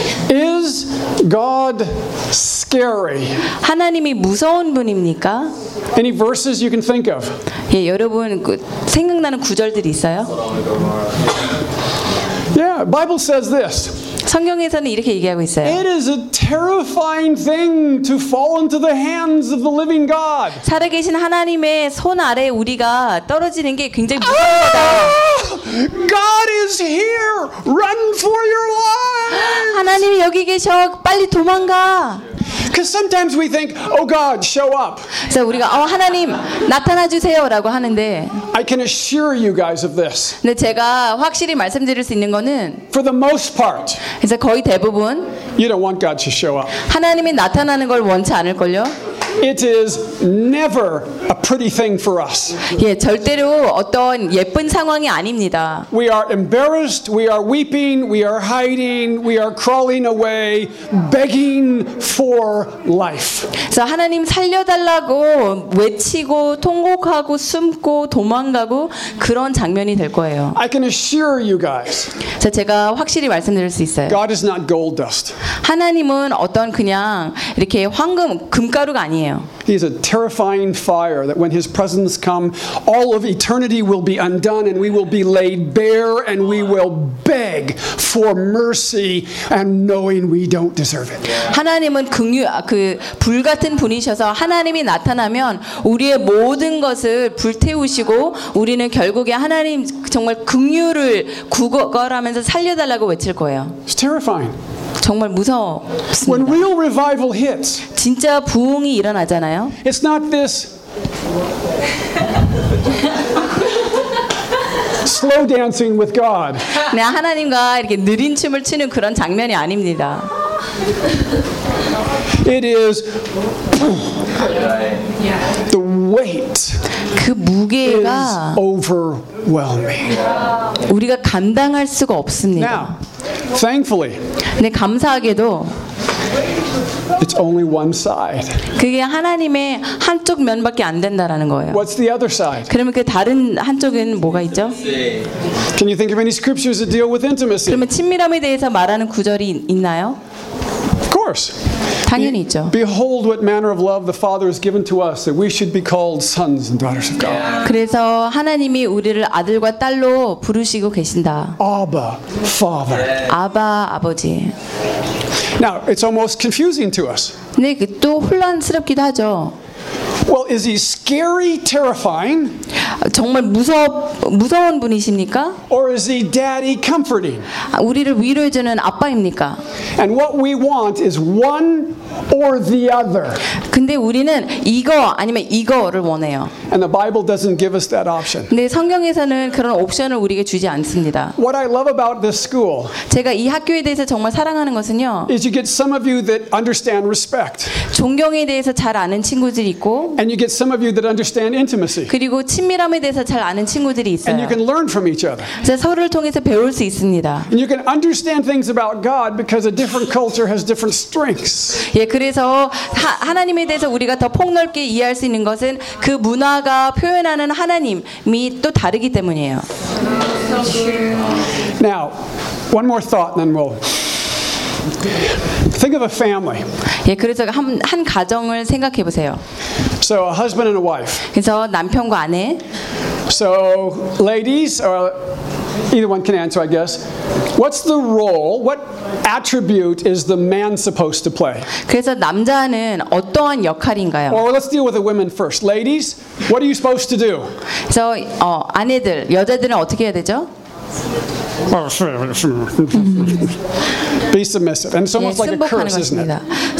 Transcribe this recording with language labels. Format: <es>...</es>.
<en>Is God scary?</en> <ko>하나님이 무서운 분입니까?</ko> <en>Any verses you can think of?</en> <ko>예, 여러분 생각나는 구절들이 있어요?</ko> <en>Yeah, Bible says this.</en> <ko>성경에서는 이렇게 얘기하고 있어요.</ko> <en>It is a terrifying thing to fall into the hands of the living God.</en> <ko>살아계신 하나님의 손 아래 우리가 떨어지는 게 굉장히 무섭다.</ko> <en>God is here. Run for your life.</en> <ko>하나님이 여기 계셔. 빨리 도망가.</ko> <en>Because sometimes we think, "Oh God, show up."</en> <ko>그래서 우리가 하나님 나타나 주세요라고 하는데.</ko> <en>I can assure you guys of this.</en> <ko>근데 제가 확실히 말씀드릴 수 있는 거는</ko> <en>For the most part.</en> <ko>이제 거의 대부분</ko> <en>You don't want God to show up.</en> <ko>하나님이 나타나는 걸 원치 않을 걸요?</ko> <en>It is never a pretty thing for us.</en> <ko>예, 절대로 어떤 예쁜 상황이 아닙니다.</ko> <en>We are embarrassed, we are weeping, we are hiding, we are crawling away, begging for life.</en> <ko>그래서 하나님 살려달라고 외치고 통곡하고 숨고 도망가고 그런 장면이 될 거예요.</ko> <en>I can assure you guys.</en> <ko>제가 확실히 말씀드릴 수 있어요.</ko> <en>God is not gold dust.</en> <ko>하나님은 어떤 그냥 이렇게 황금 금가루가 아니에요.</ko> <en>He is a terrifying fire that when his presence comes, all of eternity will be undone and we will be laid bare and we will beg for mercy and knowing we don't deserve it.</en> <ko>하나님은 불 같은 분이셔서 하나님이 나타나면 우리의 모든 것을 불태우시고 우리는 결국에 하나님 정말 긍휼을 구걸하면서 살려달라고 외칠 거예요.</ko> <en>It's terrifying.</en> <ko>정말 무서웠습니다.</ko> <en>When real revival hits,</en> <ko>진짜 부흥이 일어나잖아요.</ko> <en>It's not this. Slow dancing with God.</en> <ko>네, 하나님과 이렇게 느린 춤을 추는 그런 장면이 아닙니다.</ko> <en>It is. The weight.</en> <ko>그 무게가</ko> <en>is overwhelming.</en> <ko>우리가 감당할 수가 없습니다.</ko> <en>Thankfully.</en> <ko>네, 감사하게도</ko> <en>It's only one side.</en> <ko>그게 하나님의 한쪽 면밖에 안 된다라는 거예요.</ko> <en>What's the other side?</en> <ko>그러면 그 다른 한쪽은 뭐가 있죠?</ko> <en>Can you think of any scriptures that deal with intimacy?</en> <ko>그러면 친밀함에 대해서 말하는 구절이 있나요?</ko> <en>Of course.</en> <ko>당연히 있죠.</ko> <en>Behold what manner of love the Father has given to us that we should be called sons and daughters of God.</en> <ko>그래서 하나님이 우리를 아들과 딸로 부르시고 계신다.</ko> <en>Abba, Father.</en> <ko>아바, 아버지.</ko> <en>Now, it's almost confusing to us.</en> <ko>네, 또 혼란스럽기도 하죠.</ko> <en>Well, is he scary, terrifying?</en> <ko>정말 무서운 분이십니까?</ko> <en>Or is he daddy comforting?</en> <ko>우리를 위로해주는 아빠입니까?</ko> <en>And what we want is one or the other.</en> <ko>근데 우리는 이거 아니면 이거를 원해요.</ko> <en>And the Bible doesn't give us that option.</en> <ko>근데 성경에서는 그런 옵션을 우리에게 주지 않습니다.</ko> <en>What I love about this school.</en> <ko>제가 이 학교에 대해서 정말 사랑하는 것은요.</ko> <en>Is you get some of you that understand respect.</en> <ko>존경에 대해서 잘 아는 친구들이 있고.</ko> <en>And you get some of you that understand intimacy.</en> <ko>그리고 친밀함에 대해서 잘 아는 친구들이 있어요.</ko> <en>And you can learn from each other.</en> <ko>그래서 서로를 통해서 배울 수 있습니다.</ko> <en>And you can understand things about God because a different culture has different strengths.</en> <ko>예, 그래서 하나님에 대해서 우리가 더 폭넓게 이해할 수 있는 것은 그 문화가 표현하는 하나님이 또 다르기 때문이에요.</ko> <en>Now, one more thought, then we'll think of a family.</en> <ko>예, 그래서 한 가정을 생각해 보세요.</ko> <en>So, a husband and a wife.</en> <ko>그래서 남편과 아내.</ko> <en>So, ladies, or either one can answer, I guess. What's the role? What attribute is the man supposed to play?</en> <ko>그래서 남자는 어떠한 역할인가요?</ko> <en>Well, let's deal with the women first. Ladies, what are you supposed to do?</en> <ko>그래서 아내들, 여자들은 어떻게 해야 되죠?</ko> <en>Be submissive. And it's almost</en> <ko>예,</ko> <en>like a curse,</en> <ko>것입니다.</ko> <en>Isn't it?</en>